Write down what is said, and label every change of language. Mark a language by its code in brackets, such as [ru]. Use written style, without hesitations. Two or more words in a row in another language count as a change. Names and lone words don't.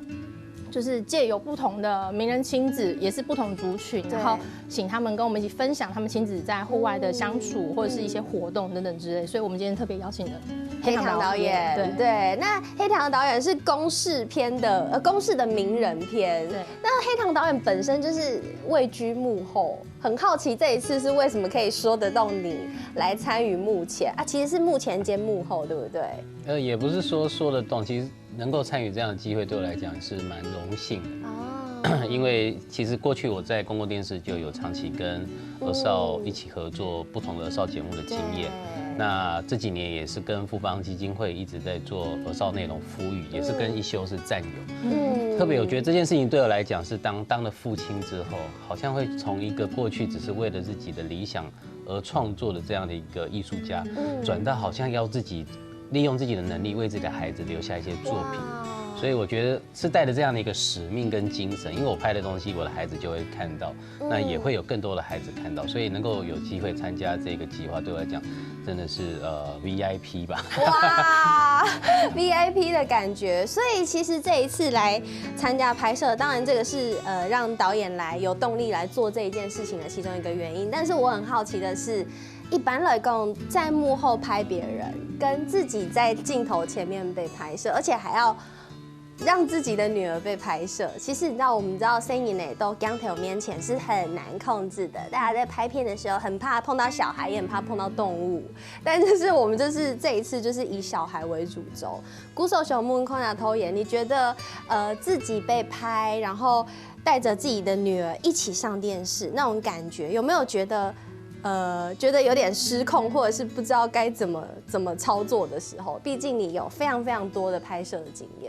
[zh] 就是借由不同的名人親子，也是不同族群，然後請他們跟我們一起分享他們親子在戶外的相處，或者是一些活動等等之類。所以，我們今天特別邀請了黑糖導演。對，那黑糖導演是公視片的，公視的名人片。對。那黑糖導演本身就是位居幕後，很好奇這一次是為什麼可以說得動你來參與幕前啊？其實是幕前兼幕後，對不對？也不是說得動，其實。能夠參與這樣的機會，對我來講是蠻榮幸的。因為其實過去我在公共電視就有長期跟兒少一起合作不同的兒少節目的經驗。那這幾年也是跟富邦基金會一直在做兒少內容孵育，也是跟一休是戰友。特別我覺得這件事情對我來講是當了父親之後，好像會從一個過去只是為了自己的理想而創作的這樣的一個藝術家，轉到好像要自己。利用自己的能力為自己的孩子留下一些作品，所以我覺得是帶着這樣的一個使命跟精神，因為我拍的東西，我的孩子就會看到，那也會有更多的孩子看到，所以能夠有機會參加這個計劃，對我來講真的是VIP 吧。哇，VIP 的感覺。所以其實這一次來參加拍攝，當然這個是讓導演來有動力來做這一件事情的其中一個原因。但是我很好奇的是。一般來講，在幕後拍別人，跟自己在鏡頭前面被拍攝，而且還要讓自己的女兒被拍攝。其實你知道，我們知道聲音呢都鏡頭面前是很難控制的。大家在拍片的時候，很怕碰到小孩，也很怕碰到動物。但就是我們就是這一次就是以小孩為主軸。鼓手小木空雅偷演，你覺得自己被拍，然後帶着自己的女兒一起上電視，那種感覺有沒有覺得？覺得有點失控，或者是不知道該怎麼操作的時候，畢竟你有非常非常多的拍攝的經驗。